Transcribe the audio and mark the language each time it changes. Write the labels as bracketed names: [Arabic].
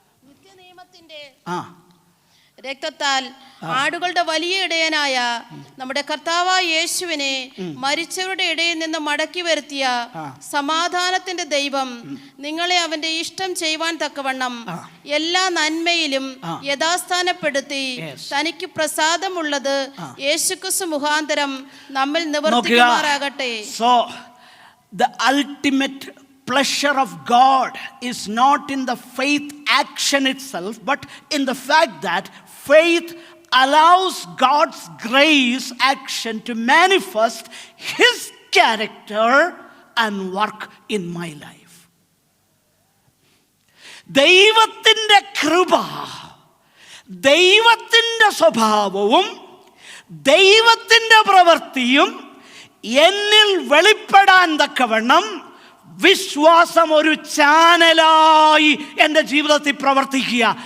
[Malayalam] നിത്യനിയമത്തിന്റെ രക്തത്താൽ ആടുകളുടെ വലിയ ഇടയനായ നമ്മുടെ കർത്താവായ യേശുവിനെ മരിച്ചവരുടെ ഇടയിൽ നിന്ന് മടക്കി വരുത്തിയ സമാധാനത്തിന്റെ ദൈവം നിങ്ങളെ അവന്റെ ഇഷ്ടം ചെയ്യുവാൻ തക്കവണ്ണം എല്ലാ നന്മയിലും യഥാസ്ഥാനപ്പെടുത്തി തനിക്ക് പ്രസാദമുള്ളത് യേശുക്രിസ്തു മുഖാന്തരം നമ്മിൽ നിവർത്തിക്കുമാറാകട്ടെ. [English] So the ultimate pleasure of God is not in the faith action itself, but in the fact that faith allows God's grace action to manifest His character and work in my life. [Malayalam] ദൈവത്തിൻ്റെ കൃപ, ദൈവത്തിൻ്റെ സ്വഭാവവും ദൈവത്തിൻ്റെ പ്രവൃത്തിയും എന്നിൽ വെളിപ്പെടാൻ തക്കവണ്ണം വിശ്വാസം ഒരു ചാനലായി എൻ്റെ ജീവിതത്തിൽ പ്രവർത്തിക്കുക.